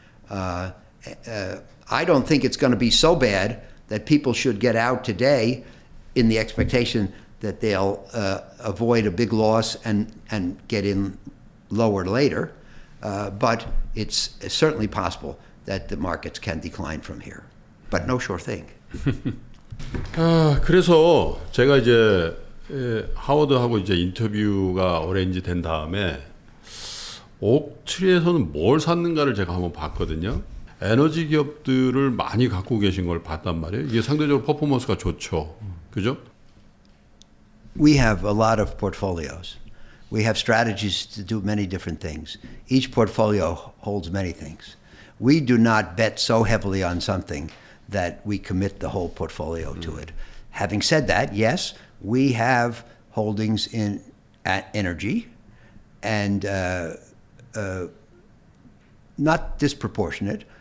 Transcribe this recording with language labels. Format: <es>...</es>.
<en>I don't think it's going to be so bad that people should get out today in the expectation that they'll avoid a big loss and get in lower later. But it's certainly possible that the markets can decline from here. But no sure thing.</en> <ko>그래서 제가 이제 하워드하고 이제 인터뷰가 어레인지 된 다음에 옥트리에서는 뭘 샀는가를 제가 한번 봤거든요. 에너지 기업들을 많이 갖고 계신 걸 봤단 말이에요. 이게 상대적으로 퍼포먼스가 좋죠. 그죠?</ko> <en>we have a lot of portfolios. We have strategies to do many different things. Each portfolio holds many things. We do not bet so heavily on something that we commit the whole portfolio to it. Having said that, yes, we have holdings in energy, and not disproportionate.</en>